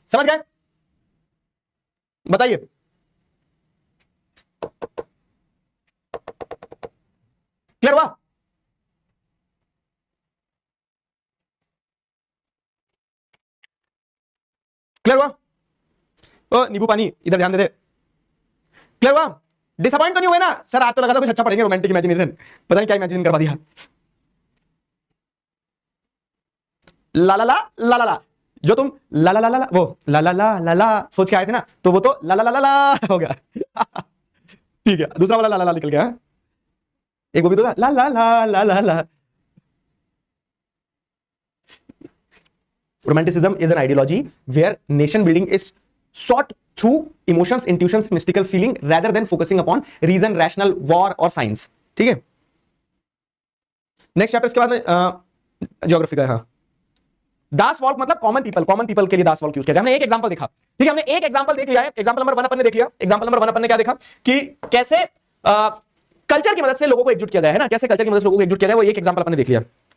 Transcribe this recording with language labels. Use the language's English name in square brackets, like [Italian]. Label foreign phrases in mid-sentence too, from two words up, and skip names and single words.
[Hindi] समझ गए? बताइए। क्लियर हुआ? क्लियर हुआ? ओ नींबू पानी इधर ध्यान दे दे। क्लियर हुआ? डिसअपॉइंट तो नहीं हुए ना सर? आज तो लगा था कुछ अच्छा पढ़ेंगे, [English] romantic imagination, [Hindi] पता नहीं क्या इमेजिन करवा दिया। ला ला ला ला ला ला, जो तुम ला ला ला ला वो ला ला ला ला ला सोच के आए थे ना, तो वो तो ला ला ला ला ला हो गया। ठीक है, दूसरा वाला ला ला ला निकल गया। एक वो भी तो था ला ला ला ला ला ला। [English] Romanticism is an ideology where nation building is sought through emotions, intuitions, mystical feeling rather than focusing upon reason, rational, war और science। [Hindi] ठीक है, [English] next chapter [Hindi] इसके बाद में ज्योग्राफी का है। हाँ, [German] das Volk [Hindi] मतलब [English] common people, common people [Hindi] के लिए [German] das Volk [Hindi] यूज किया। हमने एक एग्जांपल देखा, ठीक है, हमने एक एग्जांपल देख लिया है। [English] example number [Hindi] 1 अपन ने देख लिया। [English] example number [Hindi] 1 अपन ने क्या देखा कि कैसे कल्चर की मदद से लोगों को एकजुट किया गया है ना, कैसे कल्चर की मदद से लोगों को एकजुट किया गया, वो एक एग्जांपल अपन ने देख लिया।